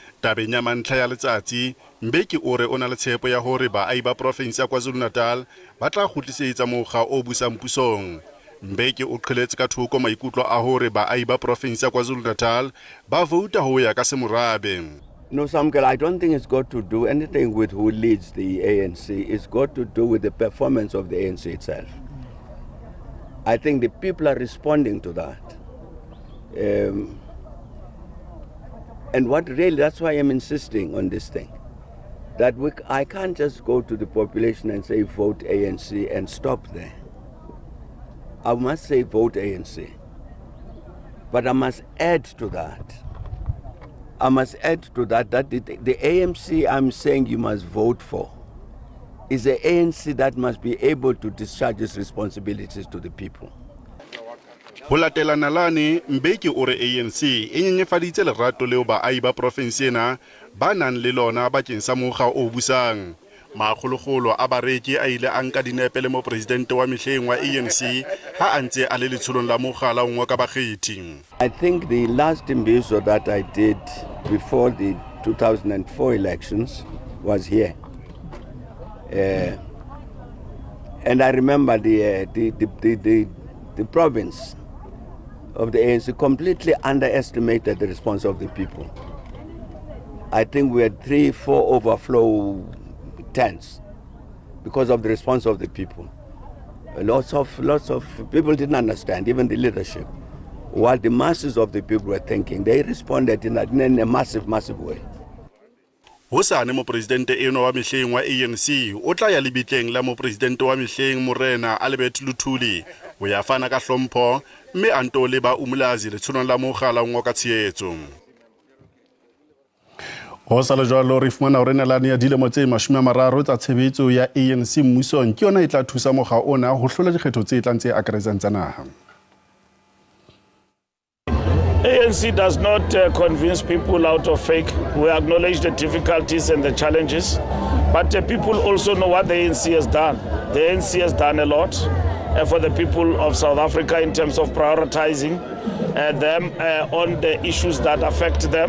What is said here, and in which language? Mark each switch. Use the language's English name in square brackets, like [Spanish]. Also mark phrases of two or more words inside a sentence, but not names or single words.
[Southern Sotho] Tabeng ya mantlha ya letsatsi Mbeki o re o na le tshepo ya hore baahi ba province ya KwaZulu-Natal ba tla kgutlisetsa mokga o busang pusong. Mbeki o qheletse ka thoko maikutlo a hore baahi ba province ya KwaZulu-Natal ba vouta ho ya ka semorabe. [English] No, Samkel, I don't think it's got to do anything with who leads the ANC. It's got to do with the performance of the ANC itself. I think the people are responding to that. And what really, that's why I'm insisting on this thing. That I can't just go to the population and say vote ANC and stop there. I must say vote ANC. But I must add to that. That the ANC I'm saying you must vote for is the ANC that must be able to discharge its responsibilities to the people. [Southern Sotho] Ho latela nalane Mbeki o re ANC e nyenyefaditse lerato leo baahi ba province ena ba nang le lona bakeng sa mokga o busang. Makgolokgolo a bareki a ile a nka dinepe le mo presidente wa mehleng wa ANC ha a ntse a le letsholong la mogala o ngwa ka bakgethi. [English] I think the last imbizo that I did before the 2004 elections was here. And I remember the province of the ANC completely underestimated the response of the people. I think we had 3-4 overflow tents because of the response of the people. Lots of people didn't understand, even the leadership. What the masses of the people were thinking, they responded in a massive way. [Southern Sotho] Hosane mo presidente eno wa mehleng wa ANC o tla ya lebitleng la mo presidente wa mehleng Morena Albert Luthuli ho ya fana ka hlompho mme a nto le ba umlazi letsholo la mogala ngwa ka tshehetso. Ho sala jwalo re fumana hore nalane ya dilemo tse 30 tsa tshebetso ya ANC mmusong ke yona e tla thusa mogga ona ho hlola dikgetho tse tlang tse akaretsang tsa naha. [English] ANC does not convince people out of fake. We acknowledge the difficulties and the challenges, but people also know what the ANC has done. The ANC has done a lot for the people of South Africa in terms of prioritizing them on the issues that affect them.